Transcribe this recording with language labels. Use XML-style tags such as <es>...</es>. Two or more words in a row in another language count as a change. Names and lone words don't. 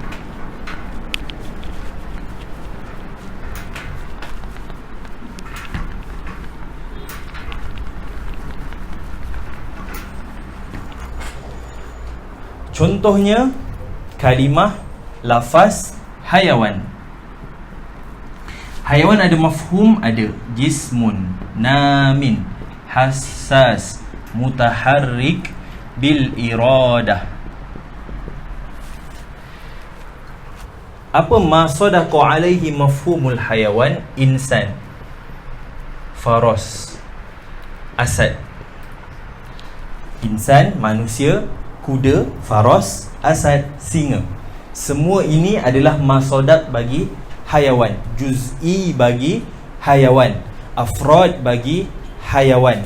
<ms>Contohnya kalimah lafaz hayawan. Hayawan ada mafhum, ada</ms> <ar>جسم، نام، حساس، متحرك, بالإرادة. Apa ما صدق عليه مفهوم الحيوان? إنسان، فرس, asad.</ar> <ms>Insan, manusia, kuda, faras, asad, singa. Semua ini adalah masadaq bagi hayawan, juz'i bagi hayawan, afrad bagi hayawan.</ms>